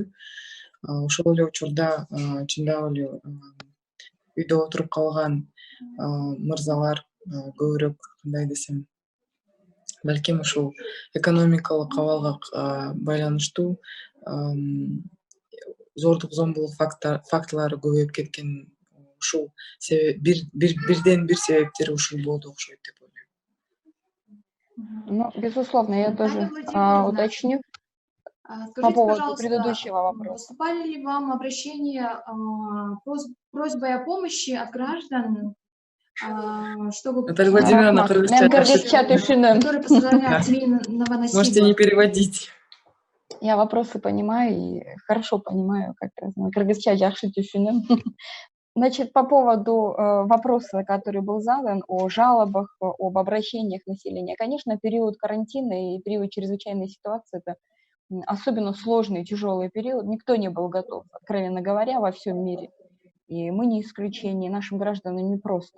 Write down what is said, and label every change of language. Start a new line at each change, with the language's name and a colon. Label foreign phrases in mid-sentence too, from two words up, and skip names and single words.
Kyrgyz: Ошол эле учурда чындап эле үйдө отуруп калган мырзалар көбүрөөк, кандай десем, балким ушул экономикалык абалга байланыштуу зордук зомбулук фактылары көбөйүп кеткен, ушул бирден бир себептери ушул болду окшойт деп ойлойм.
Russian: Ну, безусловно, я тоже уточню по Скажите, поводу пожалуйста, предыдущего вопроса. поступали ли вам обращения просьбой о помощи от граждан, чтобы... Наталья Владимировна,
Kyrgyz: Мен кыргызча түшүнөм.
Russian: Которые пострадали от семейного насилия. Можете не переводить. Я вопросы понимаю и хорошо понимаю, как раз на
Kyrgyz: кыргызча жакшы түшүнөм.
Russian: Значит, по поводу вопроса, который был задан, о жалобах, об обращениях населения. Конечно, период карантина и период чрезвычайной ситуации – это особенно сложный, тяжелый период. Никто не был готов, откровенно говоря, во всем мире. И мы не исключение, нашим гражданам непросто.